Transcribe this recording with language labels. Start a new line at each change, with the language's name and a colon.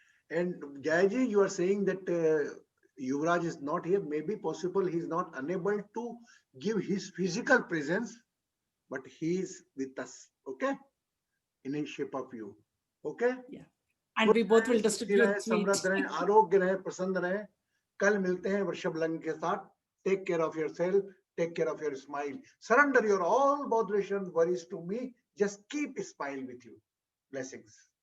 English: And Jayaji, you are saying that Yuvraj is not here. Maybe possible he is not unable to give his physical presence, but he is with us. Okay, in a shape of you. Okay. Yeah. And we both will distribute
Hindi: समृद्ध रहे, आरोग्य रहे, प्रसन्न रहे। कल मिलते हैं वृषभ लग्न के साथ।
English: Take care of yourself. Take care of your smile. Surrender your all botheration, worries to me. Just keep a smile with you. Blessings.